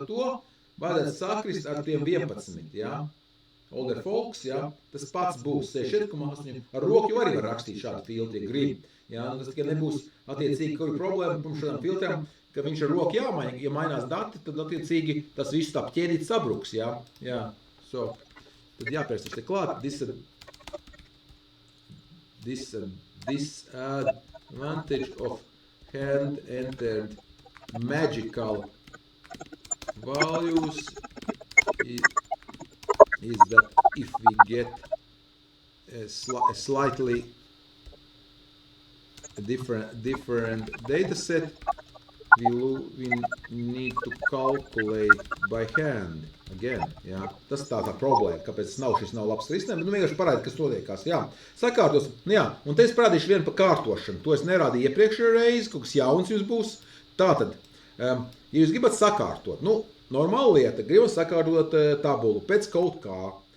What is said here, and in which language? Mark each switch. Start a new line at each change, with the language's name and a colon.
Latvian: Tad to vajadzētu sakrist ar tiem 11, jā.
English: Older folks,
Latvian: jā, tas pats būs 64,8. Ar roku jau arī var rakstīt šādu filtru, ja grib. Jā, tas tikai nebūs attiecīgi, kur ir problēma pirms šādām filtrām, ka viņš ar roku jāmaina, ja mainās dati, tad attiecīgi tas viss tā ķēdīt sabruks, jā. Jā, so. Tad jāpērst te klāt,
English: disadvantage of hand-entered magical values is that if we get a slightly different data set, we need to calculate by hand again.
Latvian: Jā. Tas tā problēma, kāpēc šis nav labs risinājums, vienkārši parāda, kas notiekās. Jā. Sakārtos, jā, un te es parādīšu vienu par kārtošanu. To es nerādīju iepriekšējā reizi, kaut kas jauns jums būs. Tātad, ja jūs gribat sakārtot, normāla lieta, gribat sakārtot tabulu pēc kaut kā.